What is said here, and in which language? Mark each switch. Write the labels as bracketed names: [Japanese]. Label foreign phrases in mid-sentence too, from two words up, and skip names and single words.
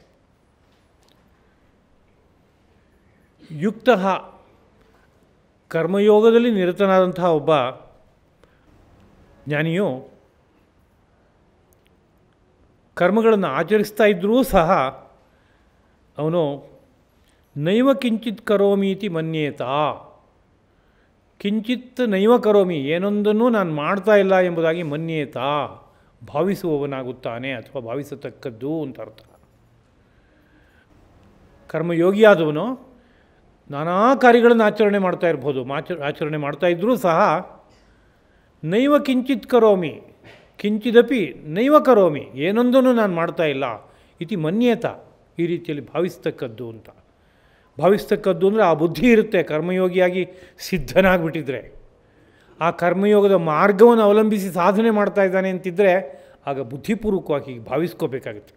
[Kannada] ಯುಕ್ತ ಕರ್ಮಯೋಗದಲ್ಲಿ ನಿರತನಾದಂತಹ ಒಬ್ಬ ಜ್ಞಾನಿಯು ಕರ್ಮಗಳನ್ನು ಆಚರಿಸ್ತಾ ಇದ್ದರೂ ಸಹ ಅವನು [Sanskrit] ನೈವ ಕಿಂಚಿತ್ ಕರೋಮೀತಿ ಮನ್ಯೇತ, ಕಿಂಚಿತ್ ನೈವ ಕರೋಮಿ, [Kannada] ಏನೊಂದನ್ನು ನಾನು ಮಾಡ್ತಾ ಇಲ್ಲ ಎಂಬುದಾಗಿ ಮನ್ಯೇತ ಭಾವಿಸುವವನಾಗುತ್ತಾನೆ ಅಥವಾ ಭಾವಿಸತಕ್ಕದ್ದು ಅಂತ ಅರ್ಥ. ಕರ್ಮಯೋಗಿಯಾದವನು ನಾನಾ ಕಾರ್ಯಗಳನ್ನು ಆಚರಣೆ ಮಾಡ್ತಾ ಇರ್ಬೋದು, ಆಚರಣೆ ಮಾಡ್ತಾ ಇದ್ದರೂ ಸಹ [Sanskrit] ನೈವ ಕಿಂಚಿತ್ ಕರೋಮಿ, ಕಿಂಚಿದಪಿ ನೈವ ಕರೋಮಿ, [Kannada] ಏನೊಂದನ್ನು ನಾನು ಮಾಡ್ತಾ ಇಲ್ಲ [Sanskrit] ಇತಿ ಮನ್ಯೇತ, [Kannada] ಈ ರೀತಿಯಲ್ಲಿ ಭಾವಿಸ್ತಕ್ಕದ್ದು ಅಂತ. ಭಾವಿಸ್ತಕ್ಕದ್ದು ಅಂದರೆ ಆ ಬುದ್ಧಿ ಇರುತ್ತೆ. ಕರ್ಮಯೋಗಿಯಾಗಿ ಸಿದ್ಧನಾಗಿಬಿಟ್ಟಿದ್ರೆ, ಆ ಕರ್ಮಯೋಗದ ಮಾರ್ಗವನ್ನು ಅವಲಂಬಿಸಿ ಸಾಧನೆ ಮಾಡ್ತಾ ಇದ್ದಾನೆ ಅಂತಿದ್ದರೆ ಆಗ ಬುದ್ಧಿಪೂರ್ವಕವಾಗಿ ಭಾವಿಸ್ಕೋಬೇಕಾಗುತ್ತೆ.